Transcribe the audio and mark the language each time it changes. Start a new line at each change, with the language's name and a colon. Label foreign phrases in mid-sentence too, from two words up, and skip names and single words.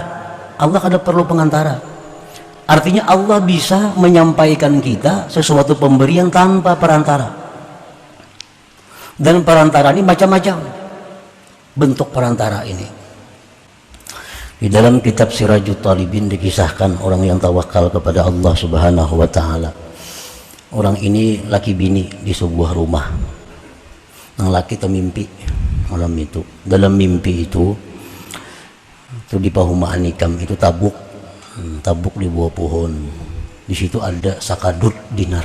Indonesian: Allah kada perlu pengantara. Artinya Allah bisa menyampaikan kita sesuatu pemberian tanpa perantara. Dan perantara ini macam-macam bentuk perantara ini. Di dalam kitab Sirajut Talibin dikisahkan orang yang tawakal kepada Allah
Arabic: سبحانه وتعالى.
Banjar: Orang ini laki bini di sebuah rumah. Yang laki termimpi malam itu. Dalam mimpi itu di Pahumaan Nikam itu tabuk di bawah pohon. Di situ ada sakadut dinar.